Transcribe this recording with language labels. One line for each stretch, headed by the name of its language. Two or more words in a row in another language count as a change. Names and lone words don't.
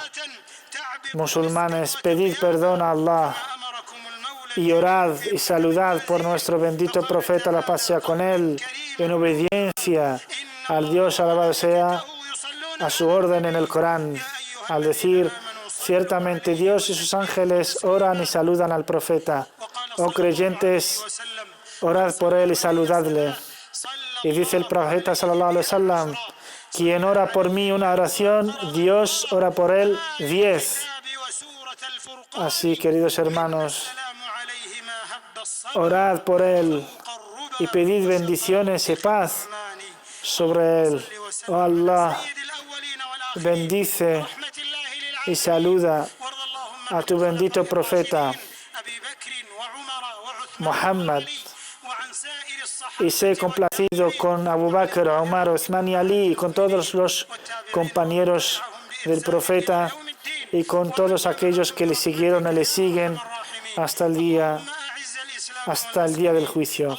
Spanish: Musulmanes, pedid perdón a Allah y orad y saludad por nuestro bendito profeta, la paz sea con él, en obediencia al Dios alabado sea, a su orden en el Corán, al decir: ciertamente Dios y sus ángeles oran y saludan al profeta. Oh creyentes, orad por él y saludadle. Y dice el profeta
Arabic: صلى الله عليه وسلم:
Spanish: quien ora por mí una oración, Dios ora por él 10. Así, queridos hermanos, orad por él y pedid bendiciones y paz sobre él. Oh Allah, bendice y saluda a tu bendito profeta Muhammad y sé complacido con Abu Bakr, Umar, Uthman y Ali, y con todos los compañeros del profeta y con todos aquellos que le siguieron y le siguen hasta el día del juicio.